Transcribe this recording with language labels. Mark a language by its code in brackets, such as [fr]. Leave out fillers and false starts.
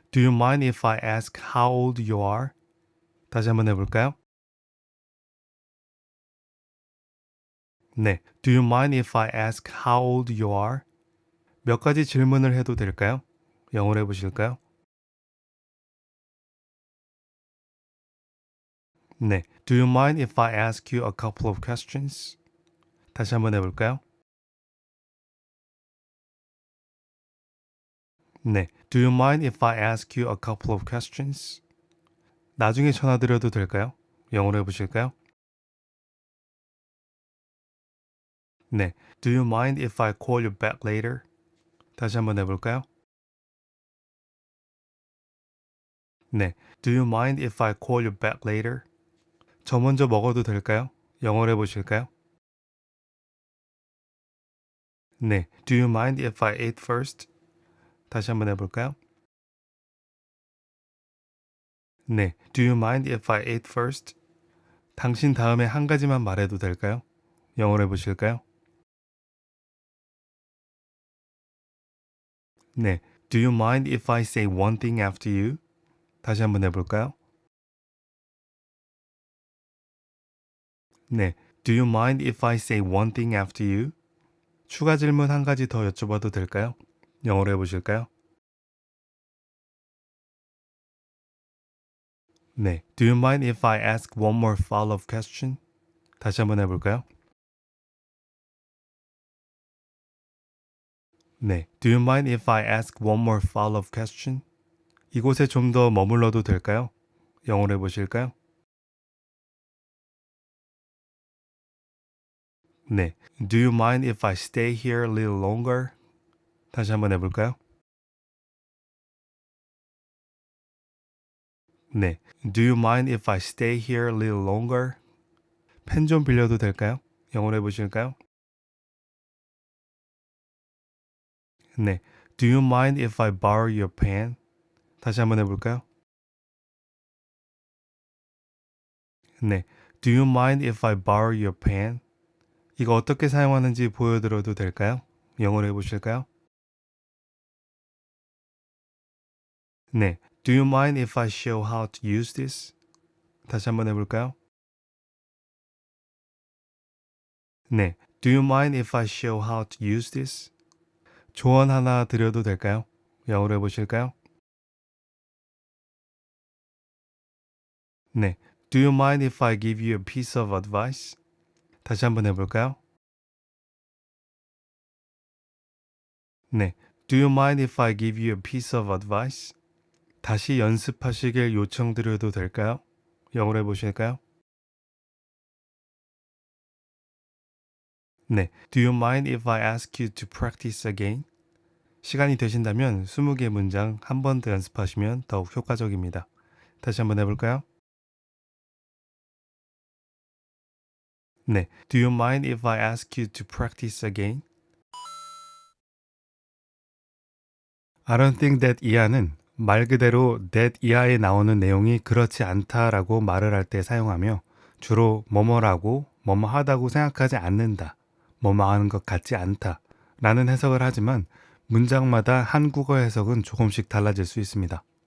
[en] Do you mind if I ask how old you are? [ko] 다시 한번 해볼까요? 네. [en] Do you mind if I ask how old you are? [ko] 몇 가지 질문을 해도 될까요? 영어로 해보실까요? 네. [en] Do you mind if I ask you a couple of questions? [ko] 다시 한번 해볼까요? 네. [en] Do you mind if I ask you a couple of questions? [ko] 나중에 전화드려도 될까요? 영어로 해보실까요? [en] 네. Do you mind if I call you back later? [ko] 다시 한번 해볼까요? [en] 네. Do you mind if I call you back later? [ko] 저 먼저 먹어도 될까요? 영어로 해보실까요? 네. [en] Do you mind if I eat first? [ko] 다시 한번 해볼까요? 네. [en] Do you mind if I eat first? [ko] 당신 다음에 한 가지만 말해도 될까요? 영어로 해보실까요? 네. [en] Do you mind if I say one thing after you? [ko] 다시 한번 해볼까요? 네. [en] Do you mind if I say one thing after you? [ko] 추가 질문 한 가지 더 여쭤봐도 될까요? 영어로 해보실까요? 네. [en] Do you mind if I ask one more follow-up question? [ko] 다시 한번 해볼까요? 네. [en] Do you mind if I ask one more follow-up question? [ko] 이곳에 좀 더 머물러도 될까요? 영어로 해보실까요? [en] 네. Do you mind if I stay here a little longer? [ko] 다시 한번 해볼까요? [en] 네. Do you mind if I stay here a little longer? [ko] 펜 좀 빌려도 될까요? 영어로 해보실까요? [en] 네. Do you mind if I borrow your pen? [ko] 다시 한번 해볼까요? [en] 네. Do you mind if I borrow your pen? [ko] 이거 어떻게 사용하는지 보여드려도 될까요? 영어로 해보실까요? 네. [en] Do you mind if I show how to use this? [ko] 다시 한번 해볼까요? 네. [en] Do you mind if I show how to use this? [ko] 조언 하나 드려도 될까요? 영어로 해보실까요? 네. [en] Do you mind if I give you a piece of advice? [ko] 다시 한번 해볼까요? 네. [en] Do you mind if I give you a piece of advice? [ko] 다시 연습하시길 요청드려도 될까요? 영어로 해보실까요? 네. [en] Do you mind if I ask you to practice again? [ko] 시간이 되신다면 20개 문장 한 번 더 연습하시면 더욱 효과적입니다. 다시 한번 해볼까요? 네. [en] Do you mind if I ask you to practice again? I don't think that [ko] 이하는 말 그대로 that 이하에 나오는 내용이 그렇지 않다라고 말을 할 때 사용하며 주로 뭐뭐라고 뭐뭐 하다고 생각하지 않는다, 뭐뭐 하는 것 같지 않다 라는 해석을 하지만 문장마다 한국어 해석은 조금씩 달라질 수 있습니다.